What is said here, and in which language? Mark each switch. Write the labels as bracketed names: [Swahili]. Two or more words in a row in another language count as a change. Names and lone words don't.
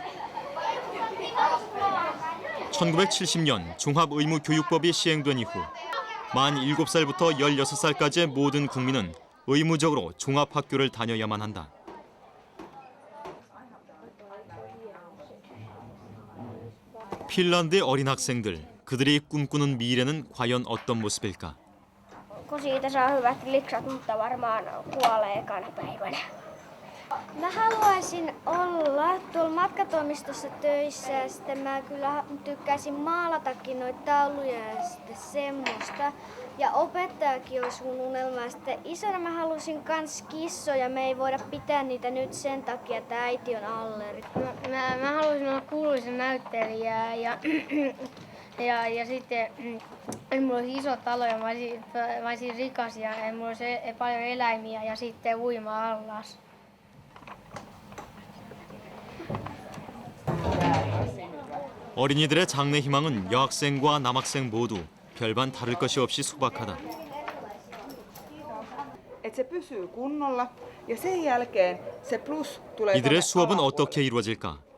[Korean] 1970년 종합의무교육법이 시행된 이후 만 7살부터 16살까지의 모든 국민은 의무적으로 종합학교를 다녀야만 한다. 핀란드의 어린 학생들, 그들이 꿈꾸는 미래는 과연 어떤 모습일까? [Finnish] Kun siitä saa hyvät liksat, mutta varmaan kuolee ekana päivänä. Mä haluaisin olla tuolla matkatoimistossa töissä ja sitten mä kyllä tykkäisin maalatakin noita tauluja ja sitten semmoista. Ja opettajakin olisi mun unelma. Sitten isona mä halusin kans kissoja, me ei voida pitää niitä nyt sen takia, että äiti on allergi. Mä haluaisin olla kuuluisa näyttelijä ja sitten mulla olisi iso talo ja mä olisin rikas ja mulla olisi paljon eläimiä ja sitten uima-allas. [Korean] 어린이들의 장래 희망은 여학생과 남학생 모두 별반 다를 것이 없이 소박하다. 이들의 수업은 어떻게 이루어질까?